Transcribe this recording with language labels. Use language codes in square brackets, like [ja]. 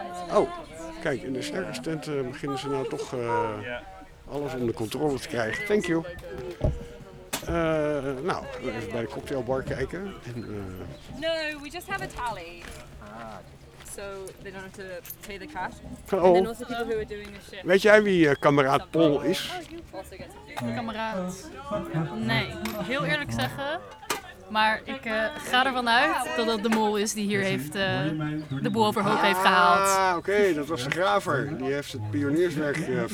[nl] Oh, kijk, in de circus tent beginnen ze nou toch alles onder controle te krijgen. [en] Thank you. [nl] Nou, we gaan even bij de cocktailbar kijken. [en] No, we just have a tally. So they don't have to pay the cash. Oh. And then also people who are doing the shift. [nl] Weet jij wie kameraad Pol is? Kameraad? Nee, heel eerlijk zeggen. Maar ik ga ervan uit dat het de mol is die hier heeft de boel overhoop heeft gehaald. Ah, oké, dat was de graver. Die heeft het pionierswerk verricht.